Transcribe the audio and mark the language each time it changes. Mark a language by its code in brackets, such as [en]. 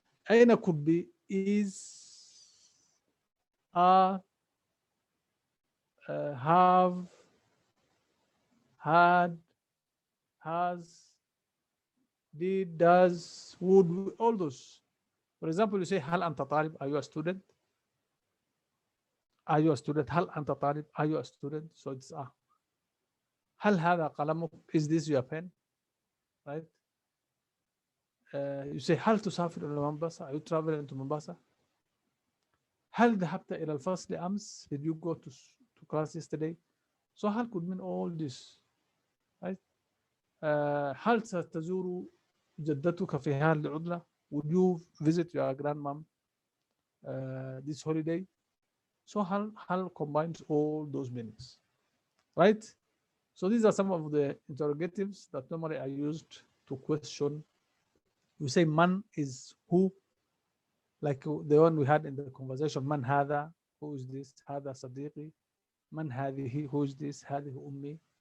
[en] أين could be is, are, have, had, has, did, does, would, all those. For example, you say [ar] هل أنت طالب? [en] Are you a student? Are you a student? [ar] هل أنت طالب? [en] Are you a student? So it's a. [ar] هل هذا قلمك? [en] Is this your pen? Right? you say [ar] هل تسافر إلى مومباسا? [en] Are you traveling to Mombasa? [ar] هل ذهبت إلى الفصل أمس? [en] Did you go to class yesterday? So هل could mean all this, right? [ar] هل ستزور جدتك في هذه العطلة? [en] Would you visit your grandmom this holiday? So هل combines all those meanings, right? So these are some of the interrogatives that normally are used to question. We say man is who, like the one we had in the conversation, man هذا, who is this, [ar] هذا صديقي, [en] man هذه, who is this, [ar] هذه أمي.